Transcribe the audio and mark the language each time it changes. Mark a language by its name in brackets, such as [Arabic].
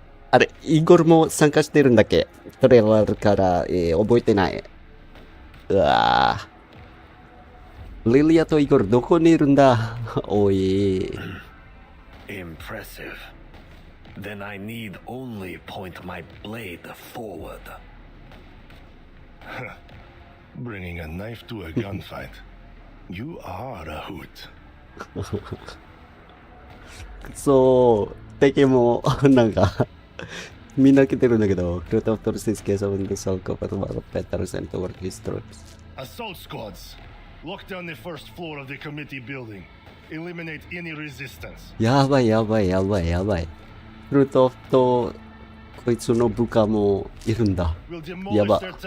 [Japanese] あれ、イゴルも参加してるんだっけ？トレーラーから、覚えてない。うわぁ。リリアとイゴルどこにいるんだ？おい。 [English] Impressive. Then I need only point my blade forward. Bringing a knife to a gunfight. You are a hoot. [Japanese] そう、敵もなんかみんな来てるんだけど、 [English] Creative Forces case of the Soul Copper Peters and toward his troops. Assault squads, lock down the first floor of the committee building. Eliminate any resistance. [Japanese] やばい。クルトフとこいつの部下もいるんだ。やば。